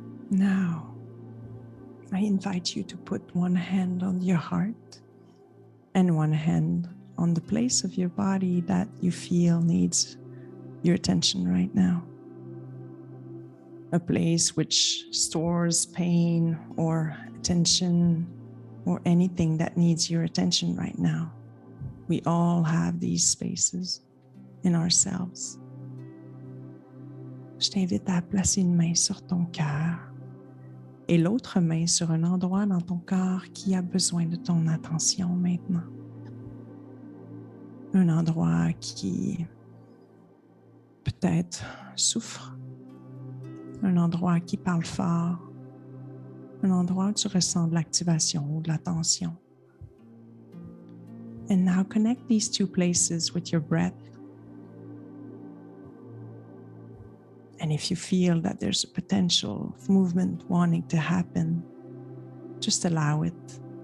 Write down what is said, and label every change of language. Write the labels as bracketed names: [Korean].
[English] Now, I invite you to put one hand on your heart and one hand on the place of your body that you feel needs your attention right now. A place which stores pain or attention or anything that needs your attention right now. We all have these spaces in ourselves. [French] Je t'invite à placer une main sur ton cœur et l'autre main sur un endroit dans ton corps qui a besoin de ton attention maintenant. Un endroit qui peut-être souffre, un endroit qui parle fort, un endroit où tu ressens de l'activation ou de la tension. [English] And now connect these two places with your breath. And if you feel that there's a potential of movement wanting to happen, just allow it.